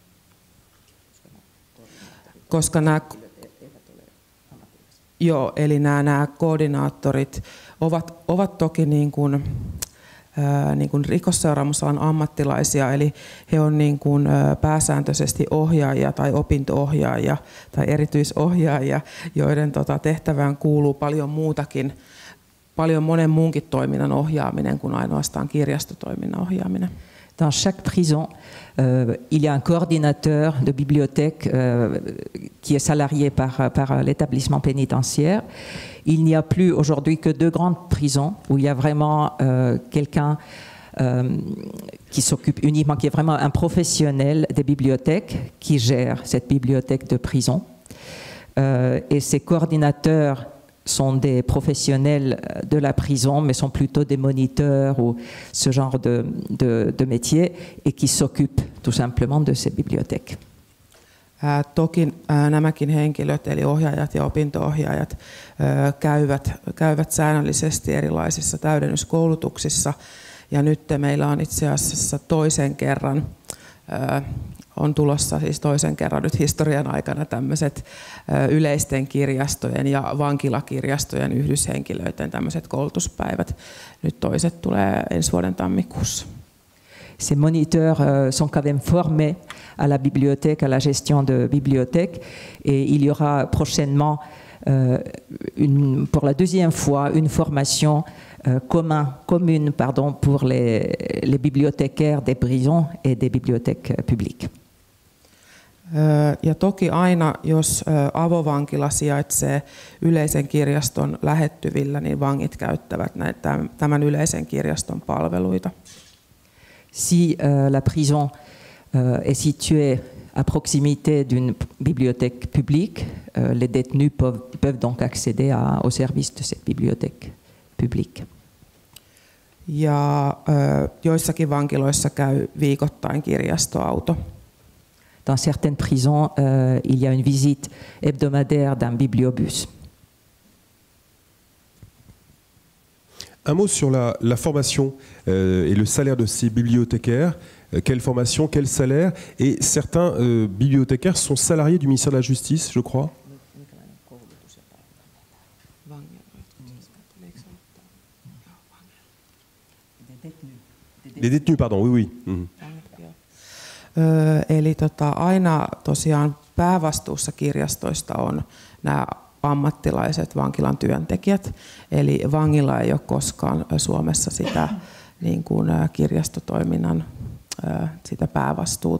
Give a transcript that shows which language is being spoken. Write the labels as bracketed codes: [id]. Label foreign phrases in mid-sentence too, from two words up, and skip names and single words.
[fi] Koska nämä koordinaattorit ovat toki niin kuin rikosseuraamusalan ammattilaisia, eli he on niin kuin pääsääntöisesti ohjaajia tai opinto-ohjaajia tai erityisohjaajia, joiden tehtävään kuuluu paljon muutakin, paljon monen muunkin toiminnan ohjaaminen kuin ainoastaan kirjastotoiminnan ohjaaminen. [fr] dans chaque prison, il y a un coordinateur de bibliothèque qui est salarié par l'établissement pénitentiaire. Il n'y a plus aujourd'hui que 2 grandes prisons où il y a vraiment quelqu'un qui s'occupe uniquement, qui est vraiment un professionnel des bibliothèques qui gère cette bibliothèque de prison. Et ces coordinateurs sont des professionnels de la prison, mais sont plutôt des moniteurs ou ce genre de métier, et qui s'occupent tout simplement de ces bibliothèques. [fi] Toki nämäkin henkilöt, eli ohjaajat ja opinto-ohjaajat, käyvät säännöllisesti erilaisissa täydennyskoulutuksissa. Ja nyt meillä on itse asiassa on tulossa siis toisen kerran nyt historian aikana tämmöiset yleisten kirjastojen ja vankilakirjastojen yhdyshenkilöiden tämmöiset koulutuspäivät. Nyt toiset tulee ensi vuoden tammikuussa. [fr] Ces moniteurs sont quand même formés à la bibliothèque, à la gestion de bibliothèque, et il y aura prochainement, pour la 2e fois, une formation commune pour les bibliothécaires des prisons et des bibliothèques publiques. [fi] Ja toki aina, jos avovankila sijaitsee yleisen kirjaston lähettyvillä, niin vangit käyttävät tämän yleisen kirjaston palveluita. [fr] Si la prison est située à proximité d'une bibliothèque publique, les détenus peuvent donc accéder aux services de cette bibliothèque publique. [fi] Ja joissakin vankiloissa käy viikoittain kirjastoauto. [fr] Dans certaines prisons, il y a une visite hebdomadaire d'un bibliobus. Un mot sur la formation et le salaire de ces bibliothécaires. Quelle formation, quel salaire? Et certains bibliothécaires sont salariés du ministère de la Justice, je crois. Les détenus, pardon, oui. Mm-hmm. [fi] Eli aina tosiaan päävastuussa kirjastoista on nämä ammattilaiset vankilan työntekijät. Eli vangilla ei ole koskaan Suomessa sitä niin kuin kirjastotoiminnan sitä päävastuuta.